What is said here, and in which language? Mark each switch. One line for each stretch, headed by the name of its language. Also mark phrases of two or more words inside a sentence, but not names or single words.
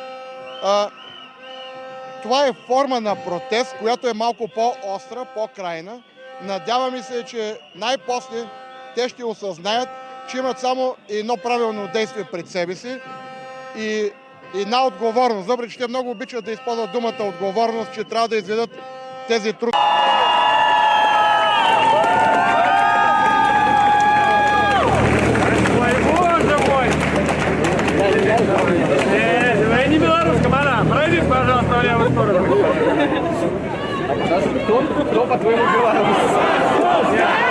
Bulgarian: Това е форма на протест, която е малко по-остра, по-крайна. Надяваме се, че най-после те ще осъзнаят, че имат само едно правилно действие пред себе си и една отговорност. Въпреки че те много обичат да използват думата отговорност, че трябва да изведат тези труд.
Russian: Не белорусском, она. Пройдите, пожалуйста, в левую сторону. Кто по-твоему белорус?